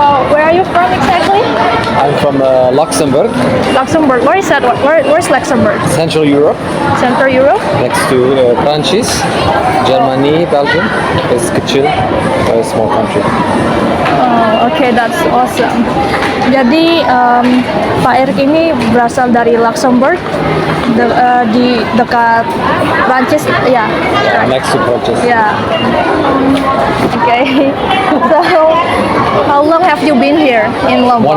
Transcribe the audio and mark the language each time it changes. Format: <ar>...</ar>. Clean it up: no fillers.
<en>Where are you from exactly? I'm from Luxembourg, Luxembourg. Where is that? Where's Luxembourg? Central Europe, Central Europe? next to Prancis, Germany, Belgium. It's</en> <id>kecil,</id> <en>a small country. Oh, okay, that's awesome.</en> <id>Jadi Pak Erik ini berasal dari Luxembourg, di dekat Prancis, ya.</id> <en>Next to Prancis. Yeah. Okay. So, how long have you been here in Lombok?</en>